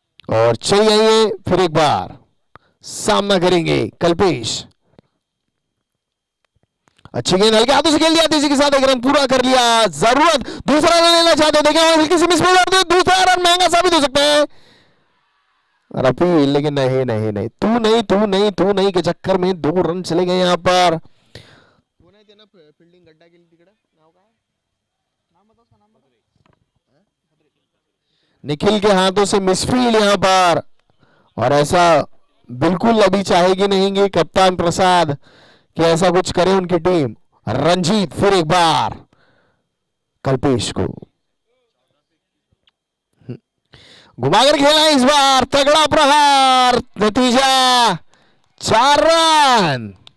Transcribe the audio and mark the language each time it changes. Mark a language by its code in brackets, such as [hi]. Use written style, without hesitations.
[hi] और चाहिए फिर एक बार सामना करेंगे कल्पेश, अच्छी गेंद हल्के हाथों से खेल दिया, तेजी के साथ एक रन पूरा कर लिया। जरूरत दूसरा रन लेना चाहते, देखें हल्की सी मिस कर, दूसरा रन महंगा साबित हो सकता है और अपील, लेकिन नहीं नहीं नहीं, तू नहीं के चक्कर में 2 रन चले गए यहां पर। [mr] फील्डिंग गड्ढा केली तिकडं, नाव काय? [hi] नाम बताओ, उसका नाम बताओ। निखिल के हाथों से मिसफील्ड यहां पर, और ऐसा बिल्कुल अभी चाहेगी नहीं कि कप्तान प्रसाद कि ऐसा कुछ करे उनकी टीम। रंजीत फिर एक बार कल्पेश को घुमाकर खेला इस बार, तगड़ा प्रहार, नतीजा 4 रन।